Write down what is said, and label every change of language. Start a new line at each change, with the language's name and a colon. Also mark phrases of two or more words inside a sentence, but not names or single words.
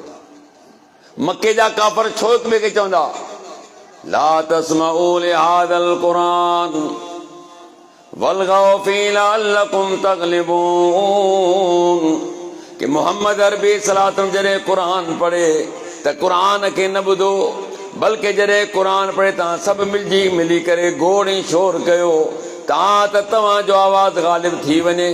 Sindhi: मके जा काफ़र छो हिक ॿिए खे चवंदा
Arabic: لا تسمعوا لهذا القرآن والغوا فيه لعلكم تغلبون,
Sindhi: कि मोहम्मद अरबी
Arabic: صلى الله عليه وسلم
Sindhi: जॾहिं क़ुरान पढ़े त क़ुरान खे न ॿुधो, बल्कि जॾहिं क़ुरान पढ़े तव्हां सभु मिली करे गोड़ ऐं शोर कयो त तव्हांजो आवाज़ ग़ालिब थी वञे।